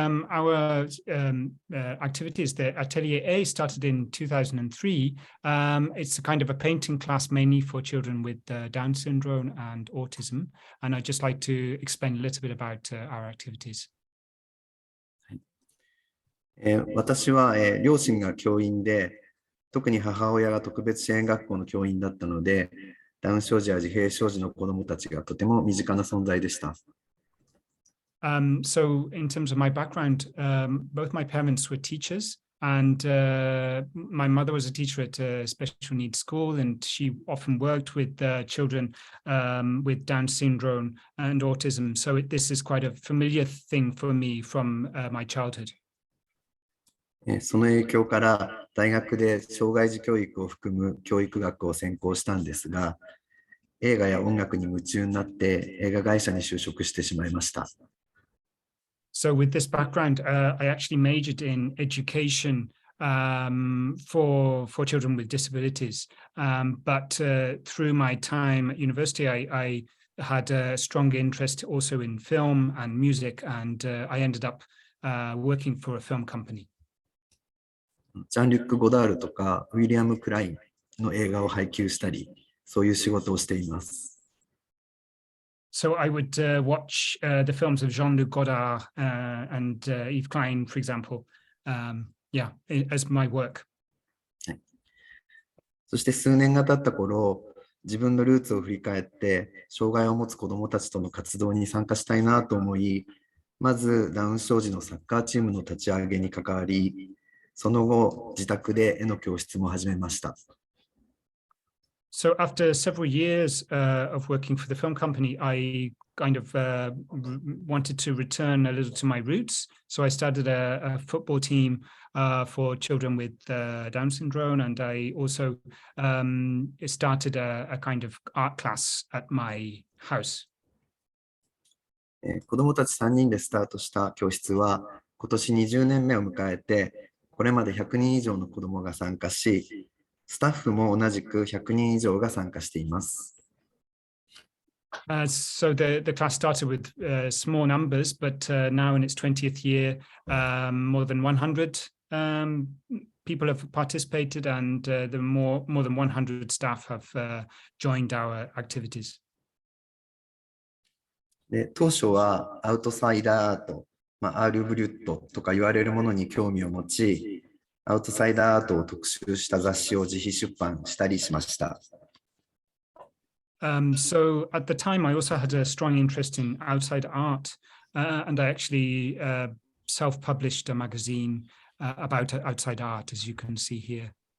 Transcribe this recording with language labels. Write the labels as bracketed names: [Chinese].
[English] Our activities, the Atelier A started in 2003. It's a kind of a painting class mainly for children with Down syndrome and autism. And I'd just like to explain a little bit about our activities. [Japanese] 私は、両親が教員で、特に母親が特別支援学校の教員だったので、ダウン症児や自閉症児の子どもたちがとても身近な存在でした。 [English] So in terms of my background, both my parents were teachers, and my mother was a teacher at a special needs school, and she often worked with children with Down syndrome and autism. So this is quite a familiar thing for me from my childhood. [Japanese] その影響から大学で障害児教育を含む教育学を専攻したんですが、映画や音楽に夢中になって映画会社に就職してしまいました。 [English] So with this background, I actually majored in education for children with disabilities. But through my time at university, I had a strong interest also in film and music, and I ended up working for a film company. [Japanese] ジャン・リュック・ゴダールとかウィリアム・クラインの映画を配給したり、そういう仕事をしています。 [English] So I would watch the films of Jean-Luc Godard and Yves Klein, for example, as my work. [Japanese] そして数年が経った頃、自分のルーツを振り返って、障害を持つ子どもたちとの活動に参加したいなと思い、まずダウン症児のサッカーチームの立ち上げに関わり、その後、自宅で絵の教室も始めました。 [English] So after several years of working for the film company, I kind of wanted to return a little to my roots. So I started a football team for children with Down syndrome, and I also started a kind of art class at my house. [Japanese] 子どもたち3人でスタートした教室は、今年20年目を迎えて、これまで100人以上の子どもが参加し、スタッフも同じく100人以上が参加しています。 [English] So the class started with small numbers, but now in its 20th year, more than 100 people have participated, and more than 100 staff have joined our activities. [Japanese] で、当初はアウトサイダーアート、アール・ブリュットとか言われるものに興味を持ち、アウトサイダーアートを特集した雑誌を自費出版したりしました。 [English] So at the time, I also had a strong interest in outside art, and I actually self-published a magazine about outside art, as you can see here.